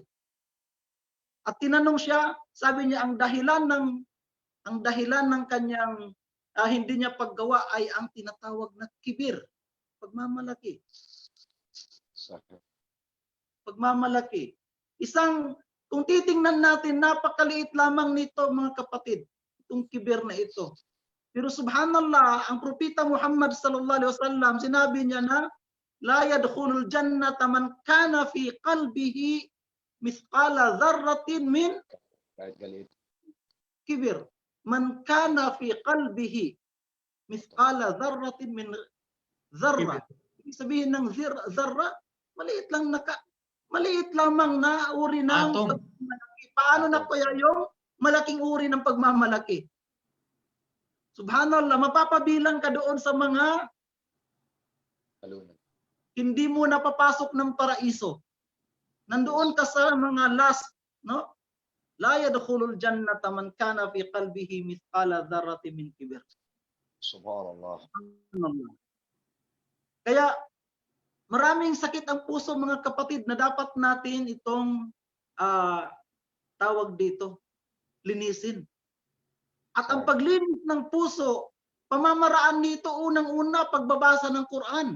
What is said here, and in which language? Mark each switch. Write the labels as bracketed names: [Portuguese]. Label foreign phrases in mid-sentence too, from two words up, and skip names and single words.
[Filipino] At tinanong siya, sabi niya, ang dahilan ng kanyang hindi niya paggawa ay ang tinatawag na kibir. Pagmamalaki. Pagmamalaki. Kung titingnan natin, napakaliit lamang nito, mga kapatid. itong kibir na ito. Pero subhanallah, ang propeta Muhammad [Arabic] صلى الله عليه وسلم, [Filipino] sinabi niya na [Arabic] لا يدخل الجنة من كان في قلبه مثقال ذرة من [Filipino] Kahit galit. kibir. [Arabic] من كان في قلبه مثقال ذرة من ذرة. [Filipino] Ibig sabihin ng dharra, maliit lamang na uri ng Atom. pagmamalaki. Paano na kaya yung malaking uri ng pagmamalaki? Subhanallah, mapapabilang ka doon sa mga Talunan. hindi mo napapasok ng paraiso. Nandoon ka sa mga last, no? [Arabic] لا يدخل الجنة من كان في قلبه مثقال ذرة من كبر. [Filipino] Subhanallah. Subhanallah. Kaya maraming sakit ang puso mga kapatid na dapat natin itong tawag dito, linisin. At ang paglinis ng puso, pamamaraan nito unang-una pagbabasa ng Quran.